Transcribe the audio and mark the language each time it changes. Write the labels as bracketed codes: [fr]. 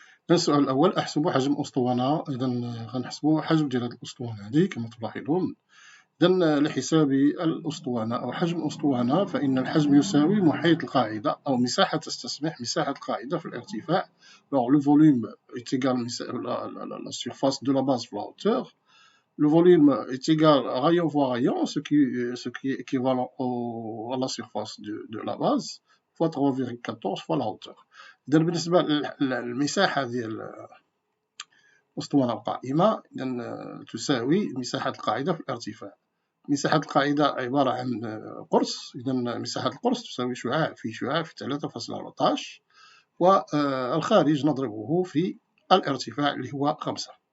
[ar] السؤال الأول: أحسب حجم أسطوانة. إذا غنحسبو حجم ديال هاد الأسطوانة هادي كما تلاحظون. إذا لحساب الأسطوانة أو حجم الأسطوانة فإن الحجم يساوي محيط القاعدة أو مساحة تستسمح مساحة القاعدة في الارتفاع. [fr] Alors le volume est égal la surface de la base fois la hauteur. Le volume est égal à rayon fois rayon, ce qui est équivalent à la surface de la base, fois 3,14 fois la hauteur. [ar] إذا بالنسبة للمساحة ديال الأسطوانة القائمة تساوي مساحة القاعدة في الارتفاع. مساحة القاعدة عبارة عن قرص، إذا مساحة القرص تساوي شعاع في 3.14، والخارج نضربه في الارتفاع اللي هو 5.